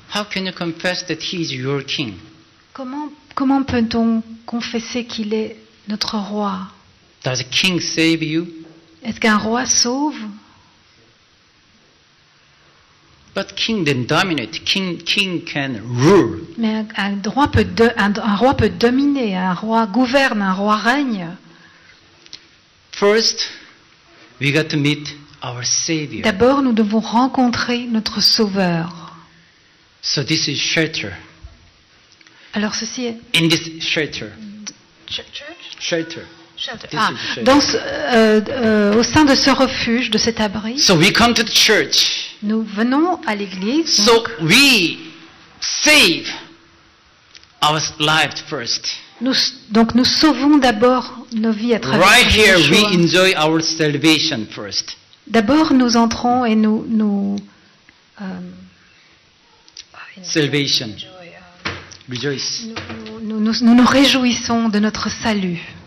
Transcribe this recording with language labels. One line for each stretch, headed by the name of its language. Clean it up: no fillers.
English: How can you confess that he is your king?
French: Comment peut-on confesser qu'il est notre roi?
English: Does a king save you?
French: Est-ce qu'un roi sauve?
English: But king then dominate. King can rule.
French: Mais un roi peut dominer, un roi gouverne, un roi règne.
English: First, we got to meet our Savior.
French: D'abord, nous devons rencontrer notre Sauveur.
English: So this is shelter.
French: Alors ceci est...
English: In this shelter. Shelter. Ah, This is shelter.
French: au sein de ce refuge, de cet abri,
English: So we come to the church.
French: nous venons à l'église.
English: So we save our lives first.
French: Donc nous sauvons d'abord nos vies à travers
English: Right here, we
French: Yeshua.
English: enjoy our salvation first.
French: D'abord, nous entrons et nous
English: Salvation. Rejoice.
French: nous réjouissons de notre salut.